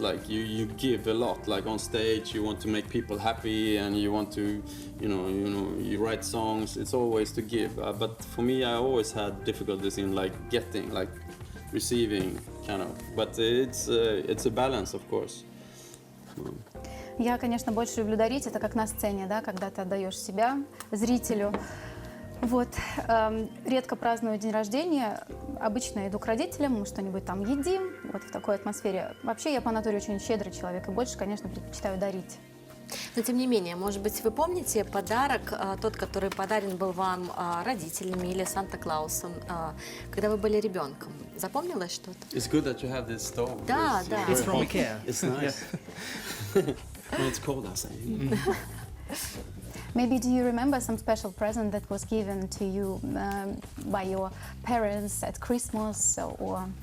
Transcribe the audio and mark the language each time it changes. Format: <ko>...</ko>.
<en>Like you give a lot. Like on stage, you want to make people happy, and you want to, you write songs. It's always to give. But for me, I always had difficulties in like getting, like receiving, kind of. But it's a balance, of course.</en> <ru>Я, конечно, больше люблю дарить. Это как на сцене, да, когда ты отдаешь себя зрителю. Вот. Редко праздную день рождения. Обычно иду к родителям, мы что-нибудь там едим, вот в такой атмосфере. Вообще я по натуре очень щедрый человек и больше, конечно, предпочитаю дарить. Но тем не менее, может быть, вы помните подарок, тот, который подарен был вам родителями или Санта-Клаусом, когда вы были ребенком? Запомнилось что-то?</ru> <en>It's good that you have this stove.</en> <ru>Да, да.</ru> <en>It's from IKEA. It's nice. When it's cold outside. Maybe do you remember some special present that was given to you by your parents at Christmas or?</en>